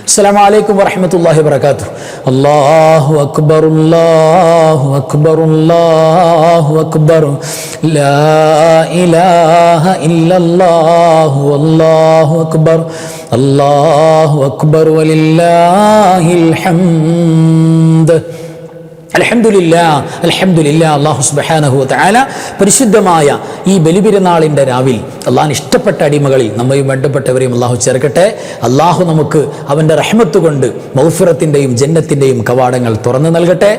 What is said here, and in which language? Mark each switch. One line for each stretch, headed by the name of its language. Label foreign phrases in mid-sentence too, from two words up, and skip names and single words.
Arabic: السلام عليكم ورحمة الله وبركاته. الله أكبر الله أكبر الله أكبر لا إله إلا الله والله أكبر الله أكبر ولله الحمد.
Malayalam: അൽഹംദുലില്ലാ
Arabic: الله سبحانه وتعالى
Malayalam: പരിശുദ്ധമായ ഈ ബലിപെരുന്നാളിൻ്റെ രാവിൽ അള്ളാഹുവിന് ഇഷ്ടപ്പെട്ട അടിമകളിൽ നമ്മയും വേണ്ടപ്പെട്ടവരെയും അള്ളാഹു ചേർക്കട്ടെ. അള്ളാഹു നമുക്ക് അവൻ്റെ റഹ്മത്ത് കൊണ്ട് മഗ്ഫിറത്തിൻ്റെയും ജന്നത്തിൻ്റെയും കവാടങ്ങൾ തുറന്നു നൽകട്ടെ.